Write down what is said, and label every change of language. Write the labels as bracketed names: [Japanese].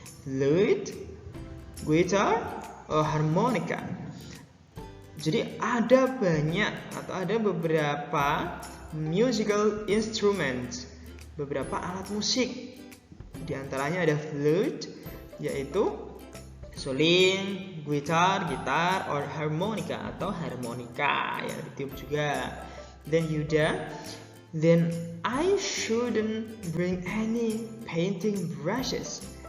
[English] Flute, guitar, or harmonica. [Indonesian] Jadi ada banyak atau ada beberapa musical instruments, beberapa alat musik. Di antaranya ada flute, yaitu suling, gitar, or harmonica atau harmonika yang ditiup juga. [English] Then Yuda, then I shouldn't bring any painting brushes.